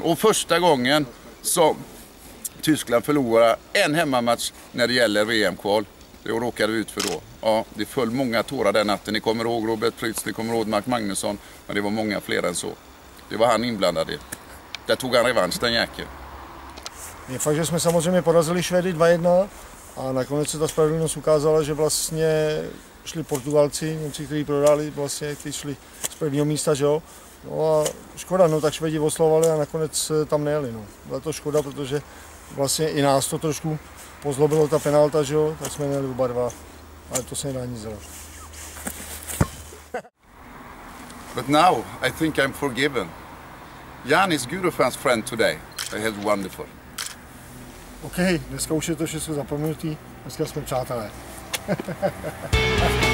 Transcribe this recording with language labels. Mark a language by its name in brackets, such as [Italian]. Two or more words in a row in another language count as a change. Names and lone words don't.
[Swedish] Och första gången som Tyskland förlorar en hemmamatch när det gäller VM-kval. Det råkade vi ut för då. Ja, det föll många tårar den natten. Ni kommer ihåg Robert Prytz, ni kommer ihåg Mark Magnusson. Men det var många fler än så. Det var han inblandad i. Där tog han revansch, ten jäkel. [Czech] Je fakt, že jsme samozřejmě porazili Švédy 2-1 a nakonec se ta spravedlnost ukázala, že vlastně šli Portugalci, Němci, kteří prohráli, vlastně, kteří šli z prvního místa, že jo. No a škoda, no tak Švédi oslovali a nakonec tam nejeli, no. Byla to škoda, protože vlastně i nás to trošku pozlobilo ta penalta, že jo, tak jsme nejeli oba dva, ale to se nedá nic dělat. [English] But now I think I'm forgiven. Jan is Eurofans friend today. I had wonderful. [Czech] OK, dneska už je to všechno zapomenutý, dneska jsme přátelé.